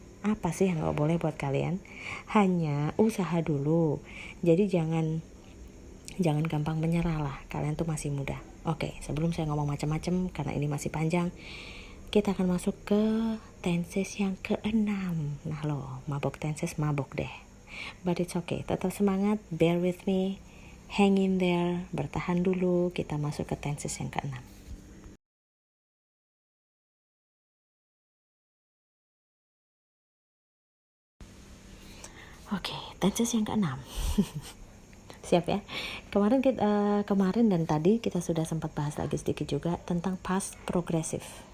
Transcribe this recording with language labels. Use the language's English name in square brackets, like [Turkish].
[Indonesian] Apa sih yang nggak boleh buat kalian? Hanya usaha dulu. Jadi jangan gampang menyerah lah. Kalian tuh masih muda. Oke, sebelum saya ngomong macam-macam karena ini masih panjang, kita akan masuk ke tenses yang ke-6. Nah lo, mabok tenses mabok deh. [English] But it's okay, [Indonesian] tetap semangat, [English] bear with me, hang in there, [Indonesian] bertahan dulu. Kita masuk ke tenses yang ke-6. Oke, tenses yang ke-6. Siap ya. Kemarin dan tadi kita sudah sempat bahas lagi sedikit juga tentang past progressive.